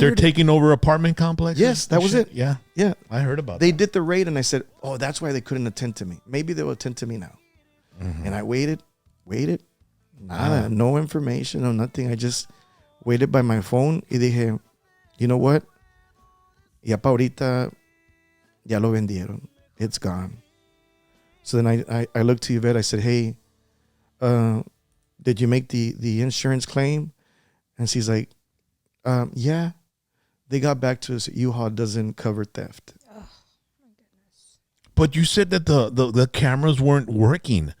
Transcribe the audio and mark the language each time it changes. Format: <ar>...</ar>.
<en>They're taking over apartment complexes. Yes, that was it. Yeah, yeah. I heard about. They did the raid, and I said, "Oh, that's why they couldn't attend to me. Maybe they'll attend to me now." Mm-hmm. And I waited, nada, no information, no nothing. I just waited by my phone</en> <es>y dije,</es> <en>you know what?</en> <es>Ya pa ahorita, ya lo vendieron.</es> <en>It's gone. So then I looked to Yvette. I said, hey, did you make the insurance claim? And she's like, yeah. They got back to us. U-Haul doesn't cover theft. Oh, my goodness. But you said that the cameras weren't working.</en>